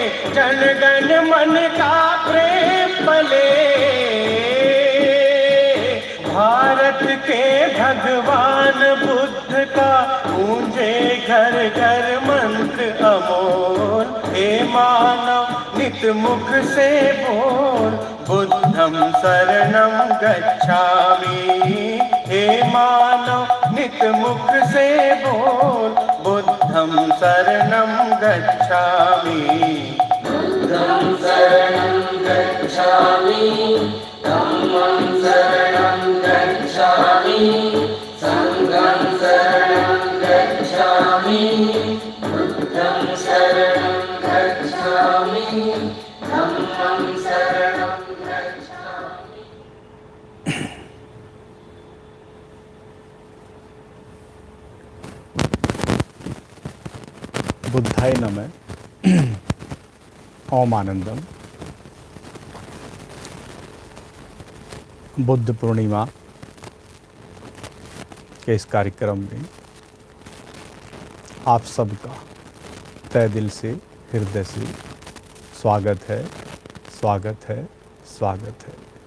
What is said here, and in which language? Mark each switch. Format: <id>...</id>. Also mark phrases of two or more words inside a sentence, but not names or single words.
<hi>जनगण मन का प्रेम पले, भारत के भगवान बुद्ध का गूंजे घर घर मंत्र अमोल। हे मानव नित मुख से बोल,</hi> <pi>बुद्धं शरणं गच्छामि।</pi> <hi>हे मानव नित मुख से बोल,</hi> <pi>बुद्धं शरणं गच्छामि। बुद्धं शरणं गच्छामि, धम्मं शरणं गच्छामि, संघं शरणं गच्छामि। बुद्धं शरणं गच्छामि, धम्मं शरणं गच्छामि।</pi> <sa>बुद्धाय नमः। ओम आनंदम।</sa> <hi>बुद्ध पूर्णिमा के इस कार्यक्रम में आप सबका तहे दिल से, हृदय से स्वागत है, स्वागत है, स्वागत है।</hi>